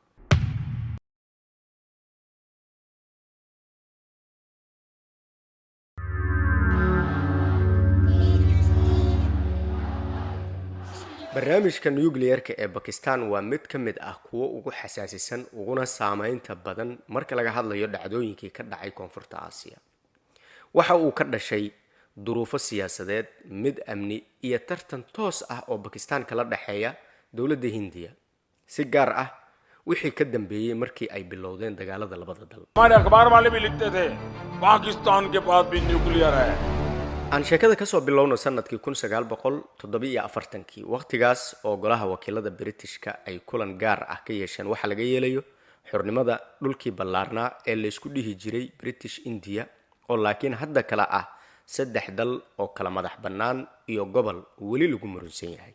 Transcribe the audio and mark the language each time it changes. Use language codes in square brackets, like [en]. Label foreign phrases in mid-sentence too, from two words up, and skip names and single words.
[so] barnaamijka nuclearka ee Pakistan waa mid ka mid ah kuwa ugu xasaasisan uguna saameynta badan marka laga hadlayo dhacdooyinkii ka dhacay koonfurta Aasiya. waxa uu ka dhashay duruufo siyaasadeed, mid amni iyo tartan toos ah oo Pakistan kala dhaxeeya dawladda Hindiya, si gaar ah wixii ka dambeeyay markii ay bilowdeen dagaalada labada dal. [hi] हमारे अखबार वाले भी लिखते थे पाकिस्तान के पास भी न्यूक्लियर है. [so] aan sheekada ka soo bilowno sanadkii 1947 waqtigaas oo golaha wakiilada Britishka ay kulan gaar ah ka yeesheen waxa laga yeelayo xornimada dhulkii ballaarnaa ee la isku dhihi jiray British India, oo laakiin hadda kala ah saddex dal oo kala madax bannaan iyo gobol weli lagu murunsan yahay.